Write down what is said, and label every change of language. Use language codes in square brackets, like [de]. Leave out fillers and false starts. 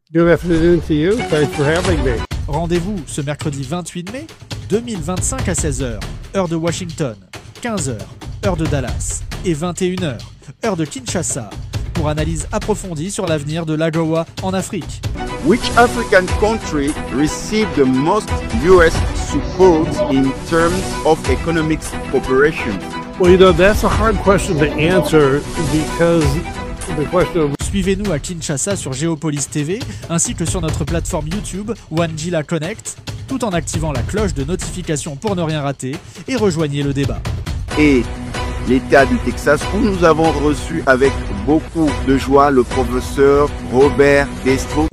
[en] Good afternoon to you. Thanks for having me. [fr] Rendez-vous ce mercredi 28 mai 2025 à 16h, heure de Washington, 15h, heure de Dallas et 21h, heure de Kinshasa, pour analyse approfondie sur l'avenir de l'AGOA en Afrique. [en] Which African country received the most US support in terms of economic cooperation? Well, you know, that's a hard question to answer because the question of... [fr] Suivez-nous à Kinshasa sur Géopolis TV ainsi que sur notre plateforme YouTube Wanjila Connect, tout en activant la cloche de notification pour ne rien rater et rejoignez le débat. Et l'État du Texas, où nous avons reçu avec beaucoup de joie le professeur Robert Destro.